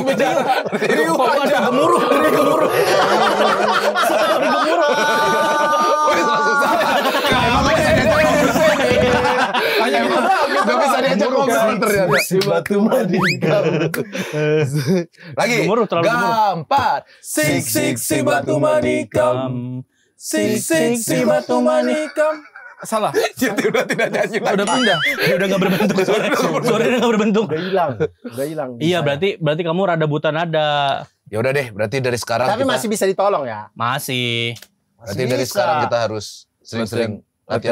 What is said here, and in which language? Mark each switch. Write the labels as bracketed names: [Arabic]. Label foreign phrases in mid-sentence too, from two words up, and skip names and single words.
[Indonesian] aja. Gemuruh. Gak bisa diajak ngobrol ternyata. Si batu manikam. Lagi. Gemuruh, terlalu gemuruh. Gampar. Sik si batu manikam. Sik si batu manikam. Salah. Jadi udah tidak nyanyi lagi. Udah pindah. Ya udah nggak berbentuk suaranya nggak berbentuk. Udah hilang. Iya berarti kamu rada buta nada. Ya udah deh, berarti dari sekarang Tapi kita, masih bisa ditolong ya. Masih. berarti dari bisa. sekarang kita harus sering-sering latihan Latihan